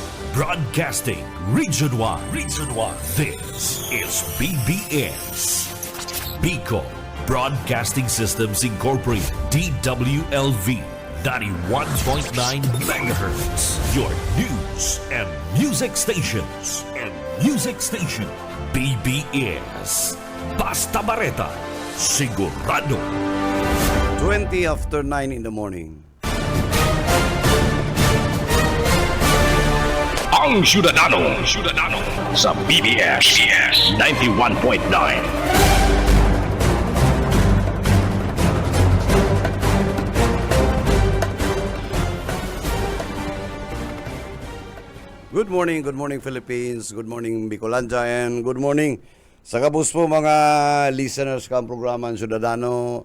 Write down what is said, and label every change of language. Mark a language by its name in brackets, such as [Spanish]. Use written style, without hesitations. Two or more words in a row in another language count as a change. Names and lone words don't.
[English] Broadcasting Region 1. Region 1. This is BBS. Bicol Broadcasting Systems Incorporated. DWLV 91.9 MHz. Your news and music stations. [Bikol] BBS. Basta Bareta. Sigurado. [English] 20 after 9 in the morning. [Bikol] Ang Ciudadano sa BBS 91.9. [English] Good morning Philippines, good morning Bicolanja, and good morning [Bikol] sa kabus po mga listeners ka ang programa ang Ciudadano.